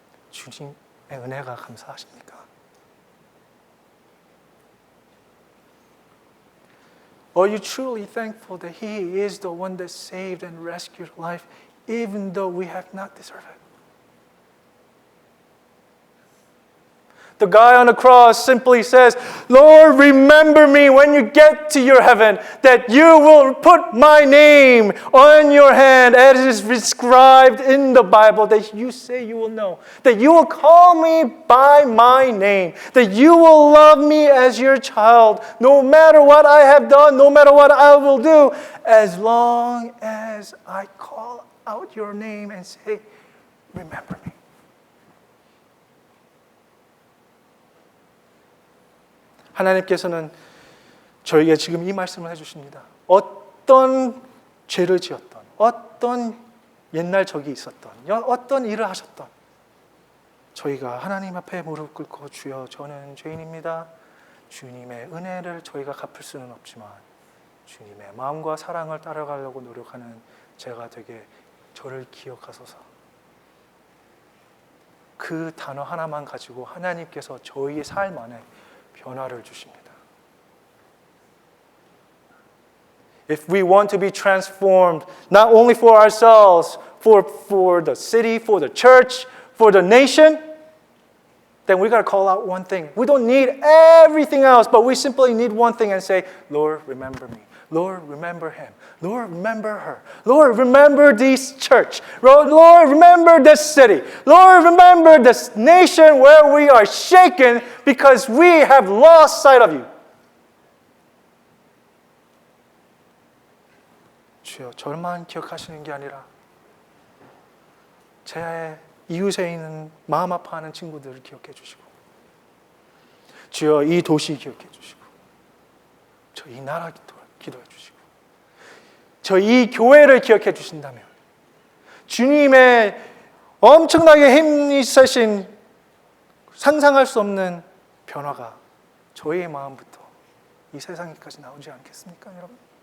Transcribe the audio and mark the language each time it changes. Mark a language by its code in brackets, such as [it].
[ko] 주님의 은혜가 감사하십니까? [en] Are you truly thankful that He is the one that saved and rescued life, even though we have not deserved it? The guy on the cross simply says, Lord, remember me when you get to your heaven, that you will put my name on your hand as is prescribed in the Bible, that you say you will know, that you will call me by my name, that you will love me as your child, no matter what I have done, no matter what I will do, as long as I call out your name and say, remember me. [ko] 하나님께서는 저에게 지금 이 말씀을 해주십니다. 어떤 죄를 지었던, 어떤 옛날 적이 있었던, 어떤 일을 하셨던 저희가 하나님 앞에 무릎 꿇고 주여 저는 죄인입니다. 주님의 은혜를 저희가 갚을 수는 없지만 주님의 마음과 사랑을 따라가려고 노력하는 제가 되게 저를 기억하소서. 그 단어 하나만 가지고 하나님께서 저희의 삶 안에 변화를 주십니다. [en] If we want to be transformed, not only for ourselves, for the city, for the church, for the nation, then we got to call out one thing. We don't need everything else, but we simply need one thing and say, Lord, remember me. Lord, remember him. Lord, remember her. Lord, remember this church. Lord, remember this city. Lord, remember this nation where we are shaken because we have lost sight of you. [ko] 주여, 저만 기억하시는 게 아니라 제 이웃에 있는 마음 아파하는 친구들을 기억해 주시고 주여, 이 도시 기억해 주시고 저 이 나라 기도해 주시고 저 이 교회를 기억해 주신다면 주님의 엄청나게 힘이 세신 상상할 수 없는 변화가 저희의 마음부터 이 세상에까지 나오지 않겠습니까, 여러분?